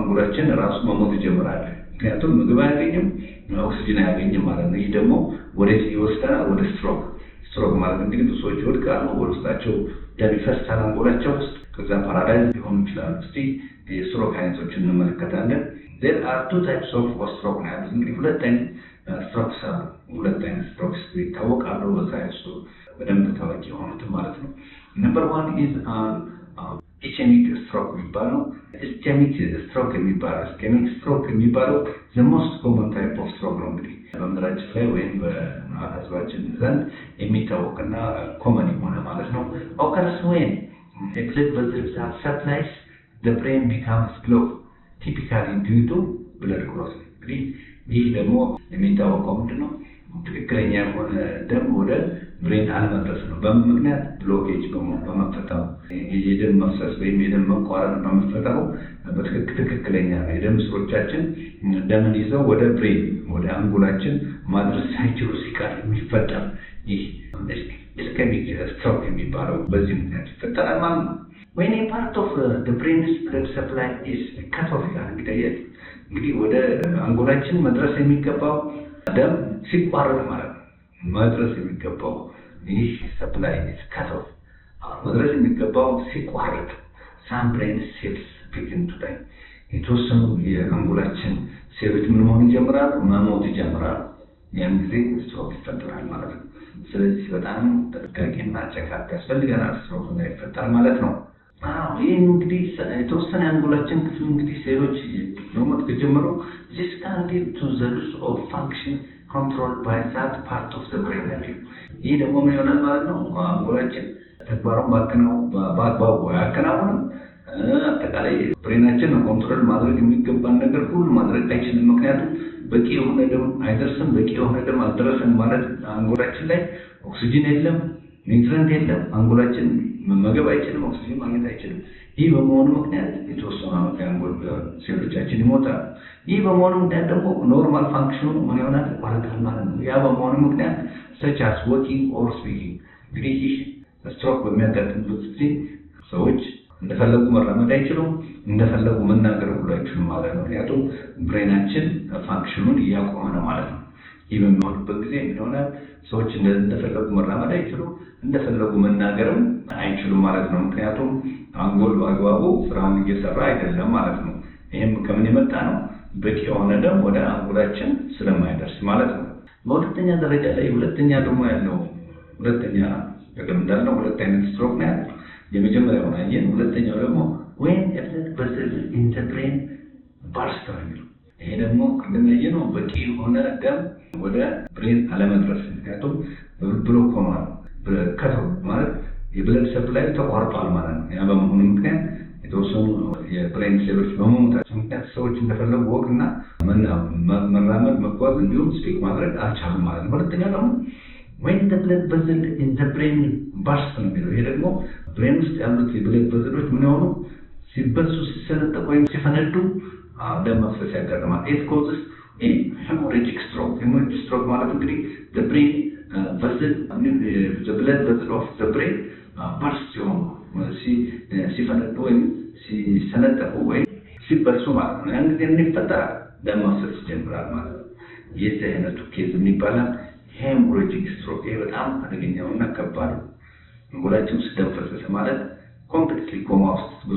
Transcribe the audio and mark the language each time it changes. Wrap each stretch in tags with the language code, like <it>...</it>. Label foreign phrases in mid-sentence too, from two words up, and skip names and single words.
<am>አንጎላችን ራሱ መሞት ይጀምራል። ምክንያቱም ምግብ አያገኝም፣ ኦክሲጅን አያገኝም ማለት ነው። ይህ ደግሞ ወዴት ይወስደናል? ወደ ስትሮክ ማለት እንግዲህ ብዙ ሰዎች ይወድቃሉ፣ ወደ ውስጣቸው ደም ይፈሳል አንጎላቸው ውስጥ፣ ከዛ ፓራላይዝ ሊሆኑ ይችላሉ። እስቲ የስትሮክ አይነቶችን እንመለከታለን።</am> <en>there are two types of stroke</en> <am>ነው ያሉት። እንግዲህ ሁለት አይነት ስትሮክስ ይታወቃሉ በሳይንሱ በደንብ ታዋቂ የሆኑት ማለት ነው። ነምበር</am> <en>1 is ischemic stroke</en> <am>የሚባለው</am> <en>ischemic stroke</en> <am>የሚባለው</am> <en>the most common type of stroke</en> <am>ነው። እንግዲህ በምድራችን ላይ ወይም በህዝባችን ዘንድ የሚታወቅና ኮመን የሆነ ማለት ነው።</am> <en>occurs when a blood vessel that supplies the brain becomes blocked typically due to blood clot።</en> <am>እንግዲህ ይህ ደግሞ የሚታወቀው ምንድነው? ትክክለኛ የሆነ ደም ወደ ብሬን አለመድረስ ነው። በምን ምክንያት? ብሎኬጅ በመፈጠሩ የደም መፍሰስ ወይም የደም መቋረጥ በመፈጠሩ ትክክለኛ የደም ስሮቻችን ደምን ይዘው ወደ ብሬን ወደ አንጎላችን ማድረስ ሳይችሉ ሲቀር የሚፈጠር ይህ</am> <en>ischemic stroke</en> <am>የሚባለው በዚህ ምክንያት ይፈጠራል ማለት ነው።</am> <en>when a part of the brain's blood supply is cut off</en> <am>እንግዲህ ወደ አንጎላችን መድረስ የሚገባው ደም ሲቋረጥ ማለት ነው። መድረስ የሚገባው ይህ ሰፕላይ</am> <en>is cut off</en> <am>መድረስ የሚገባው ሲቋረጥ</am> <en>some brain cells begin to die።</en> <am>የተወሰኑ የአንጎላችን ሴሎች ምን መሆን ይጀምራሉ? መሞት ይጀምራሉ። ያን ጊዜ ስትሮክ ይፈጠራል ማለት ነው። ስለዚህ በጣም ጥንቃቄና ቼክአፕ ያስፈልገናል ስትሮክ እንዳይፈጠር ማለት ነው። ይህ እንግዲህ የተወሰነ የአንጎላችን ክፍል እንግዲህ ሴሎች መሞት ከጀመሩ</am> <en>this can lead to the loss of function controlled by that part of the brain</en> <am>ነው። ይህ ደግሞ ምን ይሆናል ማለት ነው? አንጎላችን ተግባሩን በአግባቡ አያከናውንም። አጠቃላይ ብሬናችን ነው ኮንትሮል ማድረግ የሚገባን ነገር ሁሉ ማድረግ አይችልም። ምክንያቱም በቂ የሆነ ደም አይደርስም። በቂ የሆነ ደም አልደረሰም ማለት አንጎላችን ላይ ኦክሲጅን የለም፣ ኒውትሪየንት የለም። አንጎላችን መመገብ አይችልም፣ ኦክሲጅን ማግኘት አይችልም። ይህ በመሆኑ ምክንያት የተወሰኑ የአንጎል ሴሎቻችን ይሞታል። ይህ በመሆኑ ምክንያት ደግሞ ኖርማል ፋንክሽኑ ምን ይሆናል? ይቋረጣል ማለት ነው። ያ በመሆኑ ምክንያት</am> <en>such as walking or speaking</en> <am>እንግዲህ ይህ ስትሮክ በሚያጋጥምበት ጊዜ ሰዎች እንደፈለጉ መራመድ አይችሉም፣ እንደፈለጉ መናገር ሁሉ አይችሉም ማለት ነው። ምክንያቱም ብሬናችን ፋንክሽኑን እያቆመ ነው ማለት ነው። ይህ በሚሆንበት ጊዜ ምን ይሆናል? ሰዎች እንደፈለጉ መራመድ አይችሉም፣ እንደፈለጉ መናገርም አይችሉም ማለት ነው። ምክንያቱም አንጎል በአግባቡ ስራውን እየሰራ አይደለም ማለት ነው። ይህም ከምን የመጣ ነው? በቂ የሆነ ደም ወደ አንጎላችን ስለማይደርስ ማለት ነው። በሁለተኛ ደረጃ ላይ ሁለተኛ ደግሞ ያለው ሁለተኛ ቅድም እንዳልነው ሁለት አይነት ስትሮክ ነው ያለው። የመጀመሪያውን አየን። ሁለተኛው ደግሞ</am> <en>when a blood vessel in the brain</en> <am>burst ነው የሚለው። ይሄ ደግሞ ቅድም ያየነው በቂ የሆነ ደም ወደ ብሬን አለመድረስ፣ ምክንያቱም ብሎክ ሆኗል። ከተው ማለት የብለድ ሰፕላይ ተቋርጧል ማለት ነው። ያ በመሆኑ ምክንያት የተወሰኑ የብሬን ሴሎች በመሞታቸው ምክንያት ሰዎች እንደፈለጉ ወቅና መራመድ፣ መጓዝ እንዲሁም ስፒክ ማድረግ አልቻሉም ማለት ነው። ሁለተኛ ደግሞ</am> <en>when the blood vessel in the brain burst</en> <am>ነው የሚለው። ይሄ ደግሞ ብሬን ውስጥ ያሉት የብለድ ቬሰሎች ምን ሆኑ ሲበሱ፣ ሲሰነጠቁ ወይም ሲፈነዱ ደም መፍሰስ ያጋጥማል።</am> <en>it causes a hemorrhagic stroke። hemorrhagic stroke</en> <am>ማለት እንግዲህ</am> <en>the brain vessel the blood vessel of the brain burst</en> <am>ሲሆኑ ሲፈነዱ ወይም ሲሰነጠቁ ወይም ሲበሱ ማለት ነው። ያን ጊዜ ምን ይፈጠራል? ደም መፍሰስ ይጀምራል ማለት ነው። የዚህ አይነቱ ኬዝ የሚባለው</am> <en>hemorrhagic stroke።</en> <am>ይሄ በጣም አደገኛውና ከባድ ነው። አንጎላችን ውስጥ ደም ፈሰሰ ማለት</am> <en>completely coma</en> <am>ውስጥ ብዙ</am>